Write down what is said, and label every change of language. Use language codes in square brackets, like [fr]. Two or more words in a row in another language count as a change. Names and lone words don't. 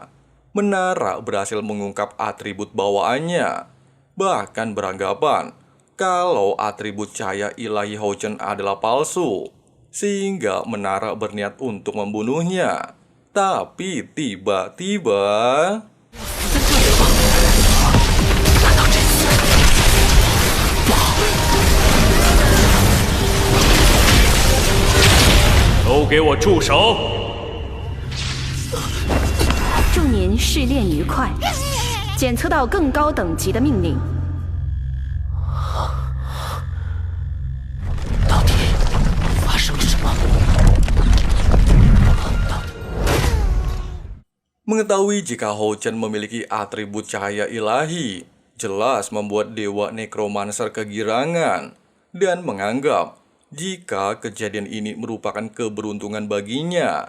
[id] Menara berhasil mengungkap atribut bawaannya, bahkan beranggapan kalau atribut cahaya ilahi Hou Chen adalah palsu, sehingga Menara berniat untuk membunuhnya. Tapi tiba-tiba... [zh] 都给我住手！祝您试炼愉快，检测到更高等级的命令。到底发生了什么？ [id] Mengetahui jika Hou Chen memiliki atribut cahaya ilahi, jelas membuat Dewa Necromancer kegirangan dan menganggap jika kejadian ini merupakan keberuntungan baginya.